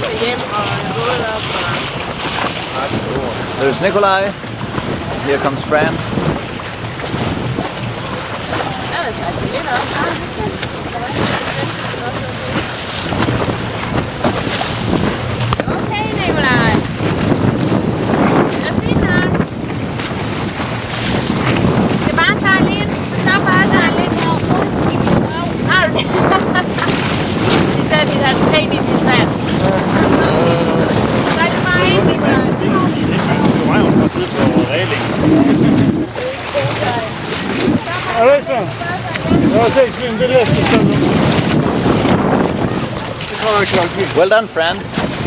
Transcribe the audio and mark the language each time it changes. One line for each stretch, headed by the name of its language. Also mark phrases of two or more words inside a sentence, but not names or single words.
English: There's Nikolai. Here comes Fran. Okay, Nikolaj.
Danish: Det er fint nok. Skal bare sejle ind. Stop bare sejle ind. Har du det? De sagde, at de havde pænt i min sats. Så er det bare ind, Nikolaj. Du var jo på tid på reglingen.
English: Well done, Fran.